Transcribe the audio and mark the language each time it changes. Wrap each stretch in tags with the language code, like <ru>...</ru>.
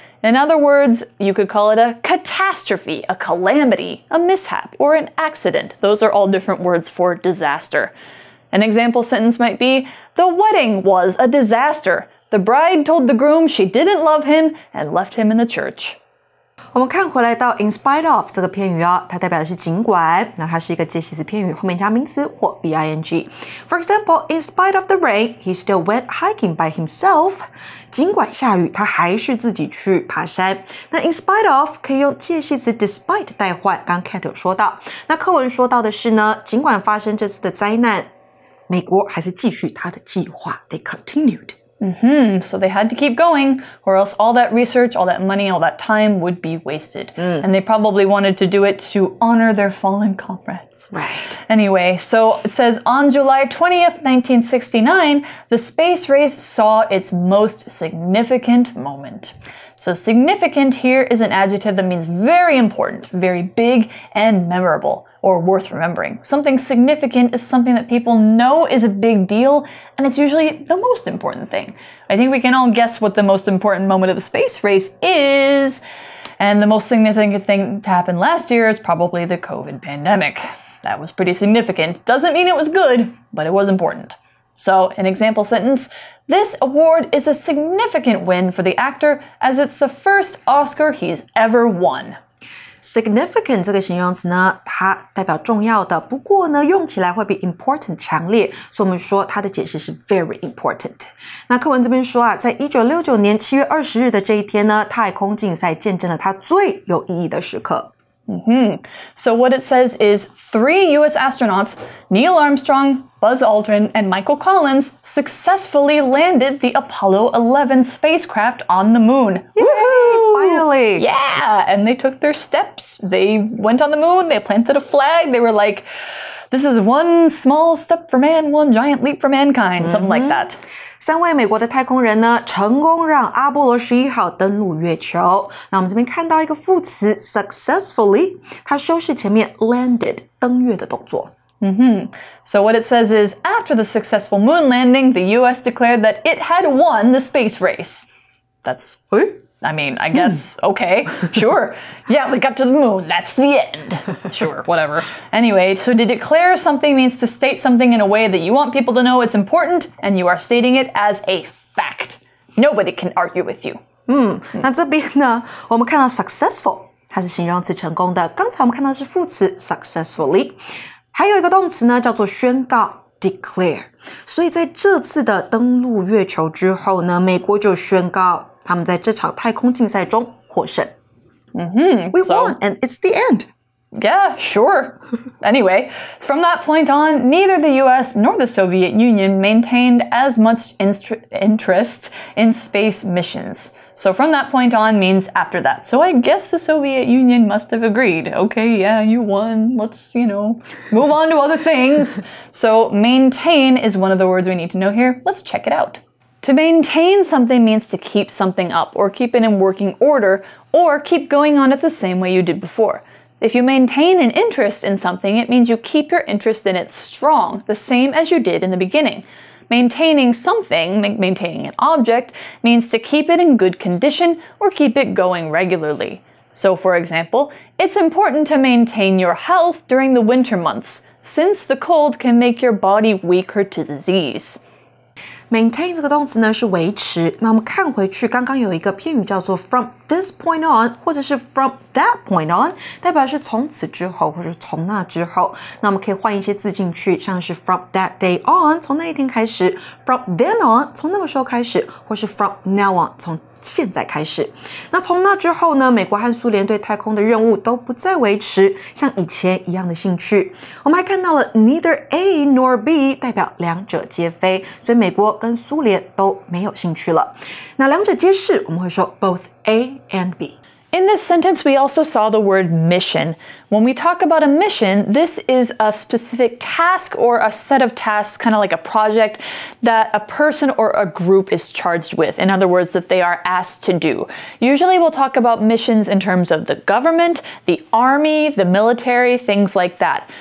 <en>In other words, you could call it a catastrophe, a calamity, a mishap, or an accident. Those are all different words for disaster. An example sentence might be, the wedding was a disaster. The bride told the groom she didn't love him and left him in the church.</en> <zh>我们看回来到</zh> <en>in spite of</en> <zh>这个片语啊，它代表的是尽管，那它是一个介系词片语，后面加名词或 ing.</zh> <en>For example, in spite of the rain, he still went hiking by himself.</en> <zh>尽管下雨，他还是自己去爬山。那</zh> <en>in spite of</en> <zh>可以用介系词 despite 代换，刚刚 Kat 有说到。那课文说到的是呢，尽管发生这次的灾难，美国还是继续他的计划。</zh> <en>They continued. So they had to keep going, or else all that research, all that money, all that time would be wasted. And they probably wanted to do it to honor their fallen comrades. Right. Anyway, so it says, on July 20th, 1969, the space race saw its most significant moment. So significant here is an adjective that means very important, very big, and memorable, or worth remembering. Something significant is something that people know is a big deal, and it's usually the most important thing. I think we can all guess what the most important moment of the space race is, and the most significant thing to happen last year is probably the COVID pandemic. That was pretty significant. Doesn't mean it was good, but it was important. So, an example sentence, this award is a significant win for the actor as it's the first Oscar he's ever won.</en> <zh>Significant 这个形容词呢，它代表重要的，不过呢，用起来会比 important 强烈，所以我们说它的解释是</zh> <en>very important。</en> <zh>那课文这边说啊，在1969年7月20日的这一天呢，太空竞赛见证了它最有意义的时刻。</zh> <en>So what it says is 3 U.S. astronauts, Neil Armstrong, Buzz Aldrin, and Michael Collins, successfully landed the Apollo 11 spacecraft on the moon. Woohoo! Finally! Yeah, and they took their steps. They went on the moon, they planted a flag, they were like, this is one small step for man, one giant leap for mankind, something like that.</en> <zh>3位美国的太空人呢，成功让阿波罗11号登陆月球。那我们这边看到一个副词 successfully， 它修饰前面 landed 登月的动作。</zh> <en>So what it says is, after the successful moon landing, the US declared that it had won the space race. That's... I mean, I guess, okay, sure. Yeah, we got to the moon. That's the end. Sure, whatever. Anyway, so to declare something means to state something in a way that you want people to know it's important, and you are stating it as a fact. Nobody can argue with you.</en> <zh>那这边呢，我们看到 successful， 它是形容词成功的。刚才我们看到是副词 successfully， 还有一个动词呢，叫做宣告 declare。所以在这次的登陆月球之后呢，美国就宣告他们在这场太空竞赛中获胜。</zh> <en>We won, and it's the end. Yeah, sure. Anyway, from that point on, neither the US nor the Soviet Union maintained as much interest in space missions. So from that point on means after that. So I guess the Soviet Union must have agreed. Okay, yeah, you won. Let's, move on to other things. So maintain is one of the words we need to know here. Let's check it out. To maintain something means to keep something up, or keep it in working order, or keep going on it the same way you did before. If you maintain an interest in something, it means you keep your interest in it strong, the same as you did in the beginning. Maintaining something, maintaining an object, means to keep it in good condition or keep it going regularly. So, for example, it's important to maintain your health during the winter months, since the cold can make your body weaker to disease.</en> <zh>Maintain 这个动词呢是维持，那我们看回去，刚刚有一个片语叫做</zh> <en>from this point on，</en> <zh>或者是</zh> <en>from that point on，</en> <zh>代表是从此之后，或者是从那之后。那我们可以换一些字进去，像是</zh> <en>from that day on，</en> <zh>从那一天开始 ，</zh> <en>from then on，</en> <zh>从那个时候开始，或是</zh> <en>from now on，</en> <zh>从现在开始。那从那之后呢，美国和苏联对太空的任务都不再维持像以前一样的兴趣。我们还看到了</zh> <en>neither A nor B，</en> <zh>代表两者皆非，所以美国跟苏联都没有兴趣了。那两者皆是，我们会说</zh> <en>both A and B。 In this sentence, we also saw the word mission. When we talk about a mission, this is a specific task or a set of tasks, kind of like a project that a person or a group is charged with. In other words, that they are asked to do. Usually we'll talk about missions in terms of the government, the army, the military, things like that.</en>